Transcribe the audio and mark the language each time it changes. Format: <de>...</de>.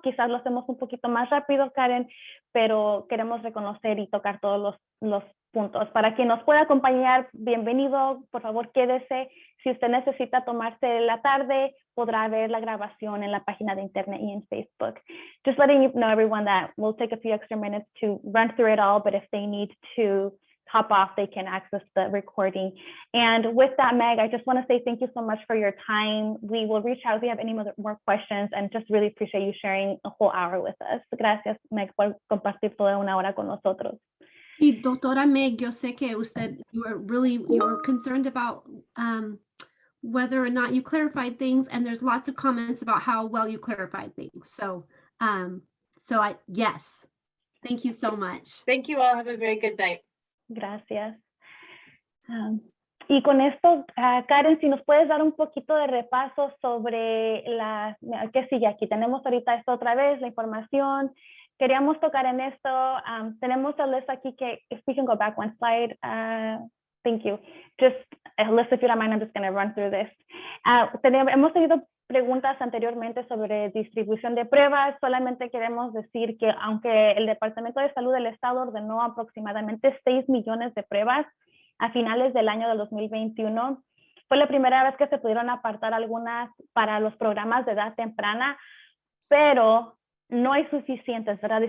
<es>Quizás lo hacemos un poquito más rápido, Karen, pero queremos reconocer y tocar todos los puntos. Para quien nos pueda acompañar, bienvenido, por favor quédese. Si usted necesita tomarse la tarde, podrá ver la grabación en la página de internet y en Facebook.</es> <en>Just letting you know, everyone, that we'll take a few extra minutes to run through it all, but if they need to hop off, they can access the recording. And with that, Meg, I just want to say thank you so much for your time. We will reach out if you have any more questions, and just really appreciate you sharing a whole hour with us.</en> <es>Gracias, Meg, por compartir toda una hora con nosotros. Y doctora Meg, yo sé que usted,</es> <en>you were concerned about whether or not you clarified things, and there's lots of comments about how well you clarified things. So, yes, thank you so much. Thank you all. Have a very good night.</en> <es>Gracias. Y con esto, Karen, si nos puedes dar un poquito de repaso sobre ¿qué sigue aquí? Tenemos ahorita esto otra vez, la información. Queríamos tocar en esto. Tenemos</es> <en>a list</en> <es>aquí que,</es> <en>if we can go back one slide. Thank you. Just a list, if you don't mind, I'm just going to run through this.</en> <es>Hemos tenido preguntas anteriormente sobre distribución de pruebas. Solamente queremos decir que aunque el Departamento de Salud del Estado ordenó aproximadamente 6 millones de pruebas a finales del año del 2021, fue la primera vez que se pudieron apartar algunas para los programas de edad temprana, pero no hay suficientes, ¿verdad?</es>